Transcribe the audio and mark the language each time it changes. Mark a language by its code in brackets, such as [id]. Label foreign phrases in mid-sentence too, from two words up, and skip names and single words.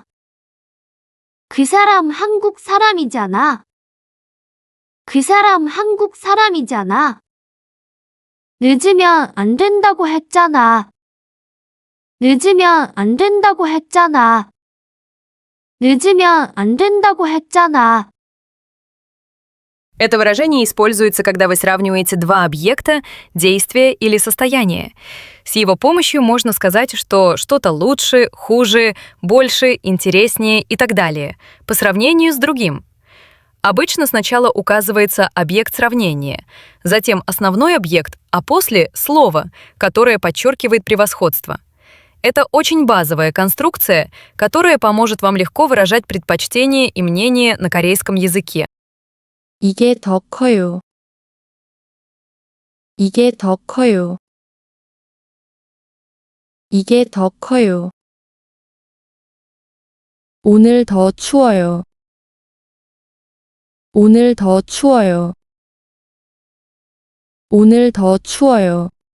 [ko] 그 사람 한국 사람이잖아. 그 사람 한국 사람이잖아. 늦으면 안 된다고 했잖아. 늦으면 안 된다고 했잖아. 늦으면 안 된다고 했잖아. [ru] Это выражение используется, когда вы сравниваете два объекта, действия или состояния. С его помощью можно сказать, что что-то лучше, хуже, больше, интереснее и так далее, по сравнению с другим. Обычно сначала указывается объект сравнения, затем основной объект, а после — слово, которое подчеркивает превосходство. Это очень базовая конструкция, которая поможет вам легко выражать предпочтения и мнения на корейском языке. [ko] 이게 더 커요. 이게 더 커요. 이게 더 커요. 오늘 더 추워요. 오늘 더 추워요. 오늘 더 추워요.